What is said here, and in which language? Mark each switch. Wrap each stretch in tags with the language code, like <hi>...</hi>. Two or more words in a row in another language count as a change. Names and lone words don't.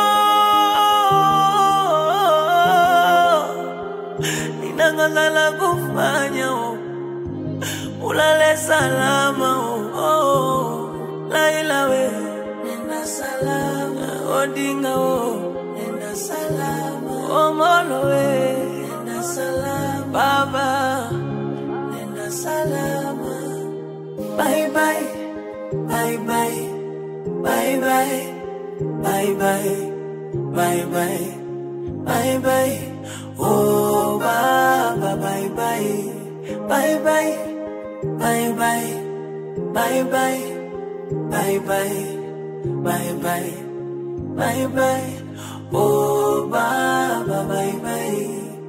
<sw>inakosa la kufanya, oh ulale salama, oh Laila we nenda salama, Odinga nenda salama, Omolo we nenda salama, Baba nenda salama.</sw> <en>Bye bye, bye bye, bye bye, bye bye, bye bye, bye bye, oh Baba bye bye, bye bye, bye bye, bye bye, bye bye, bye bye, bye bye, oh Baba bye bye.</en>